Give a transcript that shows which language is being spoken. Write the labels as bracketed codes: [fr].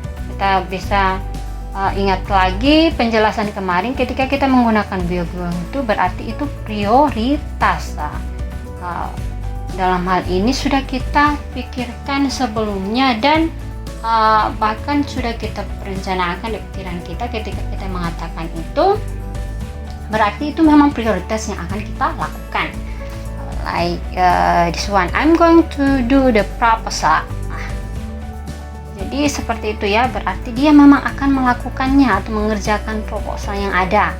[id] Kita bisa ingat lagi penjelasan kemarin ketika kita menggunakan be going to berarti itu prioritas. Dalam hal ini sudah kita pikirkan sebelumnya dan bahkan sudah kita perencanakan di pikiran kita ketika kita mengatakan itu, berarti itu memang prioritas yang akan kita lakukan. [en] Like this one, I'm going to do the proposal. [id] Jadi seperti itu ya, berarti dia memang akan melakukannya atau mengerjakan proposal yang ada.